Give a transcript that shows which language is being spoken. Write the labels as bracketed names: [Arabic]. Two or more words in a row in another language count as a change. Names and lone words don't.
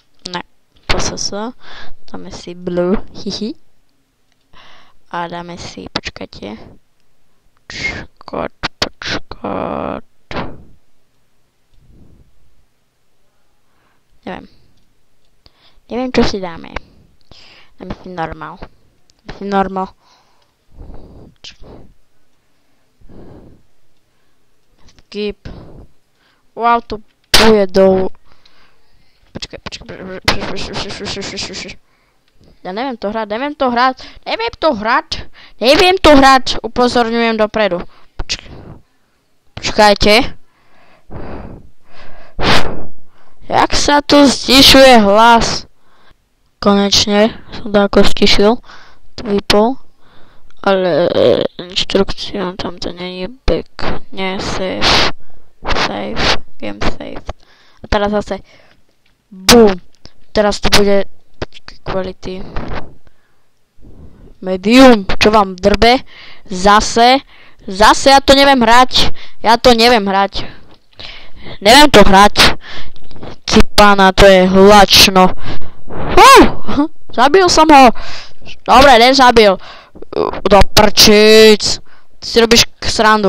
[Slovak] Dáme si Blue, hihi. A dáme si, počkajte. Počkat. Neviem, čo si dáme. Dáme si normal. Skip. Wow, to pôjde dolu. Počkaj. Ja neviem to hrať. Upozorňujem dopredu. Počkajte. Jak sa tu stišuje hlas? Konečne som to ako stišil. To vypol. Ale inštrukcia tam to není back, nie save, [English] game save. [Slovak] A teraz zase boom. Teraz to bude [English] quality medium, [Slovak] čo vám drbe. Zase ja to neviem hrať. Neviem to hrať. Cipána, to je hlačno. Zabil som ho. Dobre, nezabil. Do prčíc. Ty si robíš srandu.